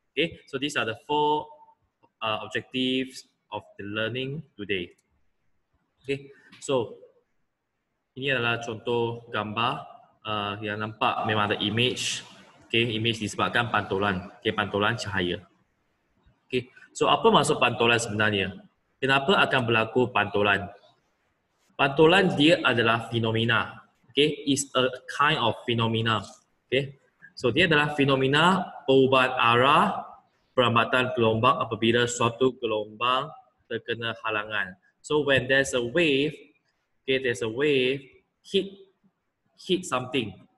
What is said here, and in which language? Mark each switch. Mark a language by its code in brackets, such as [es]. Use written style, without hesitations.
[en] Okay, so these are the four objectives of the learning today. [ms] Okay, so ini adalah contoh gambar yang nampak memang ada image. Okay, image disebabkan pantulan. Okay, pantulan cahaya. Okay, so apa maksud pantulan sebenarnya? Kenapa akan berlaku pantulan? Pantulan dia adalah fenomena. [en] Okay, is a kind of phenomena. [ms] Okay, so dia adalah fenomena perubahan arah perambatan gelombang apabila suatu gelombang terkena halangan. [en] So when there's a wave, okay, there's a wave hit something.